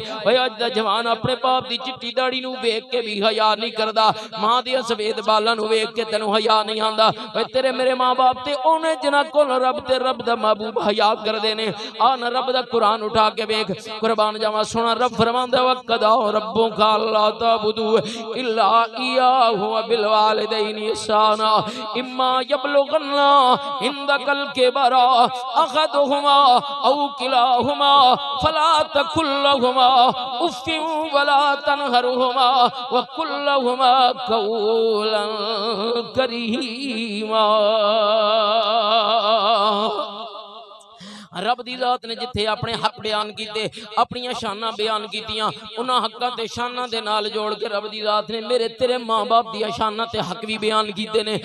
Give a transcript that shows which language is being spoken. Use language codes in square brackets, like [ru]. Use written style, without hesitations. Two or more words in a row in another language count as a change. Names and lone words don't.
[pa] بھائی اج دا جوان اپنے باپ دی چٹی داڑھی نوں ویکھ کے بھی حیا نہیں کردا، ماں دے سفید بالاں نوں ویکھ کے تینوں حیا نہیں آندا. بھائی تیرے میرے ماں باپ تے اوہنے جنہاں کول رب تے رب دا محبوب حیا کردے نے، آ نا رب دا قرآن اٹھا کے ویکھ. قربان جاواں سوہنا رب فرماندا [ar] وقضى ربك ألا تعبدوا إلا إياه وبالوالدين إحسانا إما يبلغن عندك الكبر أحدهما أو كلاهما فلا تقل لهما أف ولا تنهرهما وقل لهما قولا كريما. [pa] رب دی ذات نے جتھے اپنے حق بیان کیتے، اپنی شاناں بیان کیتیاں، اوہناں حقاں تے شاناں دے نال جوڑ کے رب دی ذات نے میرے تیرے ماں باپ دی شاناں تے حق بھی بیان کیتے نے.